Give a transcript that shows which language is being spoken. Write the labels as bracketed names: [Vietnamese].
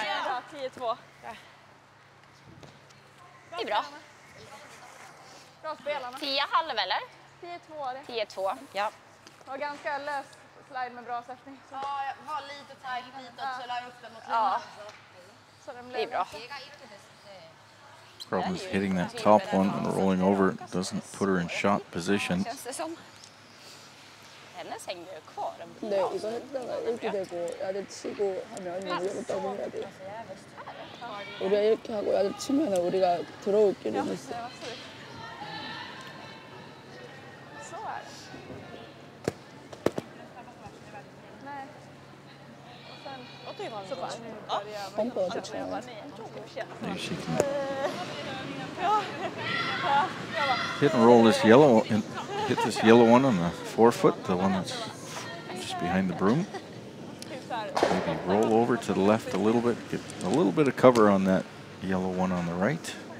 [Swedish] Ja, 10-2. Det är bra. Bra spelarna. 10,5 eller? 10-2 är det. 10,2. Ja. Det var ganska lös slide med bra sättning. Ja, jag var lite tajt ditåt så la jag upp den mot Ja. Så den Det blev är bra. [English] Problem is hitting that top one and rolling over doesn't put her in shot position. [Swedish] Känns det som. Hennes hängde ju kvar. [Korean] 근데 이거 했다가 이렇게 되고 야들 치고 하면 우리가 더블 해야 돼. 우리가 이렇게 하고 야들 치면 우리가 들어올 길은 있어. [Swedish] Så är det. Nej. Och sen så bara nu börjar jag [Korean] 펌프가 [English] Maybe she can hit and roll this yellow and hit this yellow one on the forefoot, the one that's just behind the broom. Maybe roll over to the left a little bit, get a little bit of cover on that yellow one on the right.